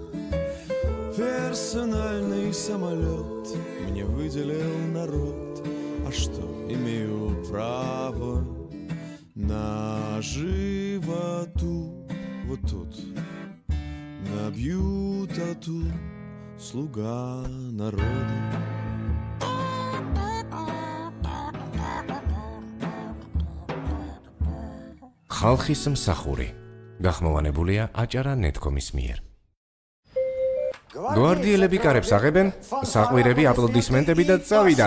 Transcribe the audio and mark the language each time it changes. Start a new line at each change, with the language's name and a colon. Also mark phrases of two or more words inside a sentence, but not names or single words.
Russian: Персональный самолет мне выделил народ, а что, имею право на животу. Вот тут набью тату, слуга народа.
Georgian: ხალხის მსახური გახმოვანებულია აჭარა netcom-ის მიერ. გვარდიელები კარებს აღებენ, საყვირები აპლოდისმენტები და წავიდა.